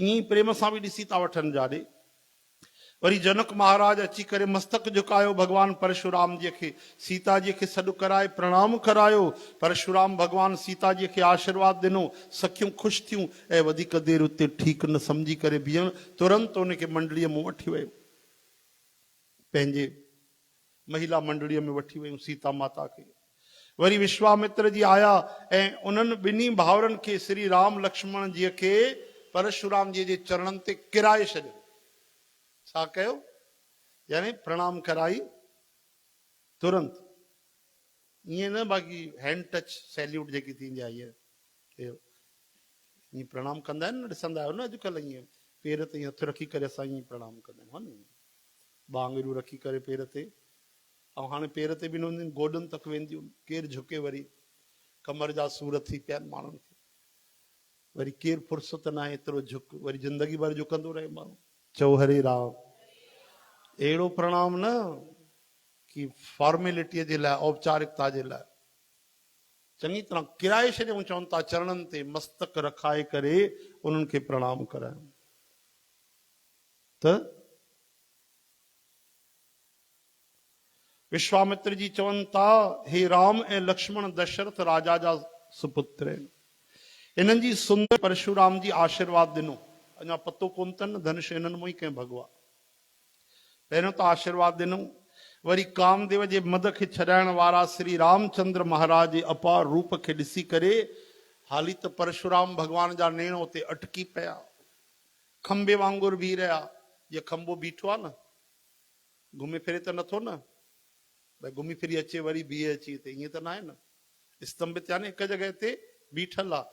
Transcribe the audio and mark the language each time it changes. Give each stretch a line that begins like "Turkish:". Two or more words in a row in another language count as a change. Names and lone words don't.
Sindhi: ईअं ई प्रेम सां बि ॾिसी था वठनि जाॾे। वरी जनक महाराज अची करे मस्तक झुकायो भगवान परशुराम जी खे, सीता जी खे सॾु कराए प्रणाम करायो। परशुराम भगवान सीता जी खे आशीर्वाद ॾिनो, सखियूं ख़ुशि थियूं ऐं वधीक देरि उते ठीकु न सम्झी करे बीहण, तुरंत उनखे मंडलीअ में वठी वियो, पंहिंजे महिला मंडलीअ में वठी वियूं सीता माता खे। वरी विश्वामित्र जी आया ऐं उन्हनि ॿिन्ही भाउरनि खे श्री राम लक्ष्मण जी खे परशुराम जी जे चरणनि ते किराए छॾियो। छा कयो? यानी प्रणाम कराई तुरंत, ईअं न बाक़ी
English: hand touch salute
Sindhi: जेकी थींदी आहे ईअं प्रणाम कंदा आहिनि न, ॾिसंदा आहियो न अॼुकल्ह, ईअं पेर ते हथु रखी करे असां ईअं प्रणाम कंदा आहियूं, हा न, बांगड़ियूं रखी करे पेर ते। ऐं हाणे पेर ते बि न हूंदियूं, गोॾनि तक वेंदियूं, केरु झुके, वरी कमर जा सूर थी पिया आहिनि माण्हुनि खे, वरी केरु फुर्सत न आहे एतिरो झुक, वरी ज़िंदगी भर झुकंदो रहे माण्हू। चओ हरे राम। अहिड़ो प्रणाम न कि फॉर्मेलिटीअ जे लाइ, औपचारिकता जे लाइ, चङी तरह किराए छॾियऊं। चवनि था चरणनि ते मस्तक रखाए करे उन्हनि खे प्रणाम करायूं। त विश्वामित्र जी चवनि था, हे राम ऐं लक्ष्मण दशरथ राजा जा सुपुत्र आहिनि, इन्हनि जी सुंदर परशुराम जी आशीर्वाद ॾिनो। अञा पतो कोन अथनि धनुष इन्हनि मां ई कंहिं भॻवा। पहिरियों त आशीर्वाद ॾिनो, वरी कामदेव जे मद खे छॾाइण वारा श्री रामचंद्र महाराज जे अपार रूप खे ॾिसी करे हाली त परशुराम भगवान जा नेण उते अटकी पिया, खंबे वांगुरु बीह रहिया। जे खंबो बीठो आहे न, घुमे फिरे त नथो न, भई घुमी फिरी अचे वरी बीहे अची हिते, ईअं त न आहे न, स्तंभित यानी हिकु जॻह ते बीठल आहे।